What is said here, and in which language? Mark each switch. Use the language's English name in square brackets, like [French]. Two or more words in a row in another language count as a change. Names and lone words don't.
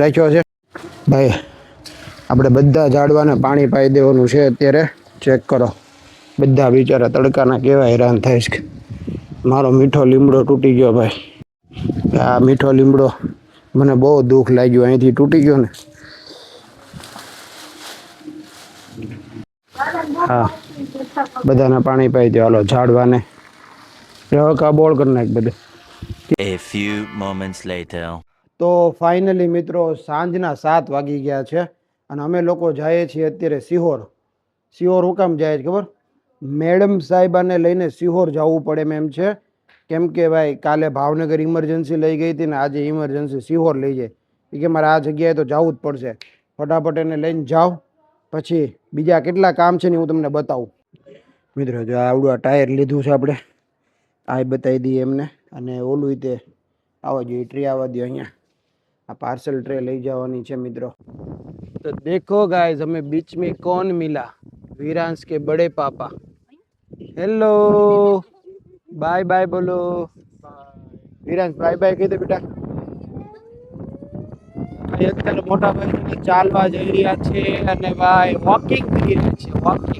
[Gujarati] રાખ્યો છે ભાઈ આપણે બધા ઝાડવાને પાણી પાઈ દેવાનું છે અત્યારે ચેક કરો બધા બિચારા તડકાના કેવા હેરાન થાય છે મારો મીઠો લીમડો તૂટી ગયો ભાઈ આ મીઠો લીમડો મને બહુ દુઃખ લાગ્યું અહીંથી તૂટી ગયો ને હા બધાને પાણી પાઈ દો હાલો ઝાડવાને કા બોળ કરી નાખ બધે [English] A few moments later. [Gujarati] તો ફાઇનલી મિત્રો સાંજના 7 વાગી ગયા છે અને અમે લોકો જઈએ છીએ અત્યારે સિહોર હું કામ જાય છે ખબર મેડમ સાહેબાને લઈને સિહોર જવું પડે એમ છે કેમ કે ભાઈ કાલે ભાવનગર ઇમરજન્સી લઈ ગઈ હતી ને આજે ઇમરજન્સી સિહોર લઈ જાય એ કે મારે આ જગ્યાએ તો જવું જ પડશે ફટાફટ એને લઈને જાઓ પછી બીજા કેટલા કામ છે ને હું તમને બતાવું મિત્રો જો આવડું આ ટાયર લીધું છે આપણે આ બતાવી દઈએ એમને અને ઓલું તે આવવા જોઈએ ટ્રે આવવા દો અહીંયા આ પાર્સલ ટ્રે લઈ જવાની છે મિત્રો તો દેખો ગાઈઝ [Hindi] हमें बीच में कौन मिला वीरांश के बड़े पापा। हेलो, बाय बाय बोलो। [Gujarati] વીરાંશ બાય બાય કહી દે બેટા. ભાઈ અત્યારે મોટા ભાઈ ચાલવા જઈ રહ્યા છે અને ભાઈ વોકિંગ કરી રહ્યા છે. વોકિંગ.